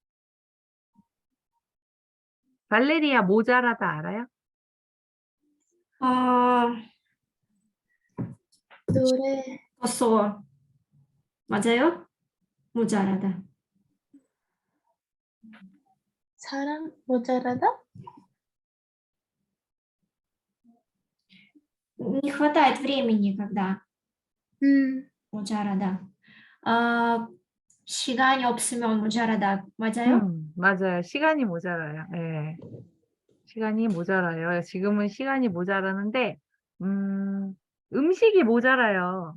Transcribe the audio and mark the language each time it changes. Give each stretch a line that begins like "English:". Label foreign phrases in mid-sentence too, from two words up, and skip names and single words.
Korean: 발레리아 모자라다 알아요? 노래, 거소. 맞아요? 모자라다. 사람 모자라다?
Russian: Не хватает времени, когда 모자라다.
Korean: 시간이 없으면 모자라다. 맞아요? 맞아요. 시간이 모자라요. 예. 시간이 모자라요. 지금은 시간이 모자라는데, 음식이 모자라요.